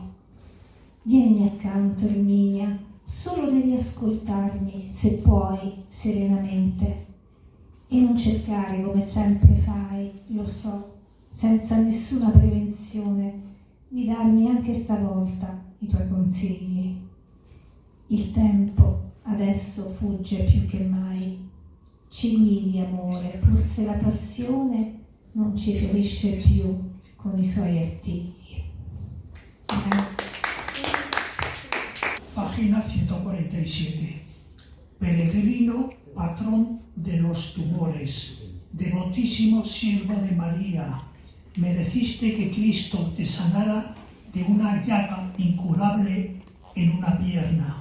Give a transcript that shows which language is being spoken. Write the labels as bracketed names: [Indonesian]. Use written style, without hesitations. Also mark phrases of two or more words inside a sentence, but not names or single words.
[Italian] Vieni accanto, Erminia, solo devi ascoltarmi, se puoi, serenamente, e non cercare, come sempre fai, lo so, senza nessuna prevenzione, di darmi anche stavolta i tuoi consigli. Il tempo adesso fugge più che mai. Ci guidi, amore, pur se la passione non ci ferisce più con i suoi artigli. [Spanish] Página 147. Peregrino, patrón de los tumores, devotísimo siervo de María, mereciste que Cristo te sanara de una llaga incurable en una pierna.